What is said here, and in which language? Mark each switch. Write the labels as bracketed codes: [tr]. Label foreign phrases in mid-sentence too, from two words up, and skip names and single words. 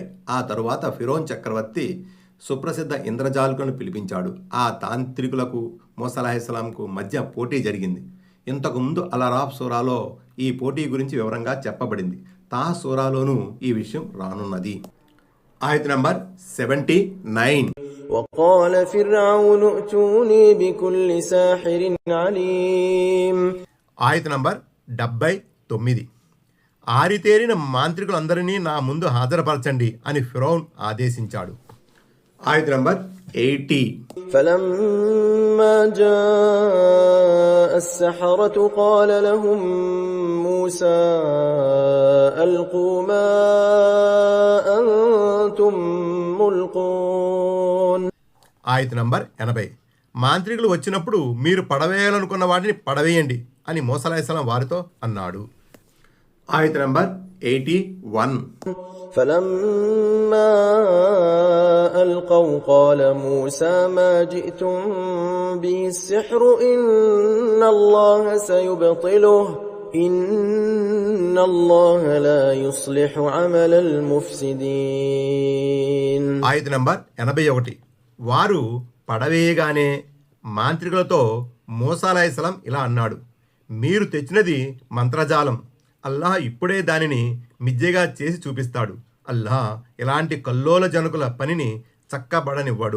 [te] ఆ తరువాత ఫిరౌన్ చక్రవర్తి సుప్రసిద్ధ ఇంద్రజాలికులను పిలిపించాడు. ఆ తాంత్రికులకు మూసా అలైహిస్సలాంకు మధ్య పోటీ జరిగింది. ఇంతకుముందు అల్-అరాఫ్ సూరాలో ఈ పోటీ గురించి వివరంగా చెప్పబడింది. తాహ్ సూరాలోనూ ఈ విషయం రానున్నది. ఆయత్ నంబర్ 79. [ar] وقال فرعون ائتوني بكل ساحر عليم. [te] ఆయత్ నంబర్ 79. ఆరితేరిన మాంత్రికులందరినీ నా ముందు హాజరుపరచండి అని ఫిరౌన్ ఆదేశించాడు. ఆయత్ నంబర్ 80. [ar] فلما جاء السحرة قال لهم موسى ألقوا ما أنتم ملقون. [te] ఆయత్ నంబర్ 80. మాంత్రికులు వచ్చినప్పుడు మీరు పడవేయాలనుకున్న వాటిని పడవేయండి అని మూసా అలైహిస్సలాం వారితో అన్నాడు. ఆయత్ నంబర్ 81. [ar] فلما ألقوا قال موسى ما جئتم به السحر إن الله سيبطله إن الله لا يصلح عمل المفسدين. [te] ఆయత నంబర్ 81. వారు పడవేయగానే మాంత్రికులతో మూసా అలైహిస్సలాం ఇలా అన్నాడు, మీరు తెచ్చినది మంత్రజాలం. అల్లాహ్ ఇప్పుడే దానిని మిజ్జెగా చేసి చూపిస్తాడు. అల్లాహ్ ఇలాంటి కల్లోల జనకుల పనిని చక్కబడనివ్వడు.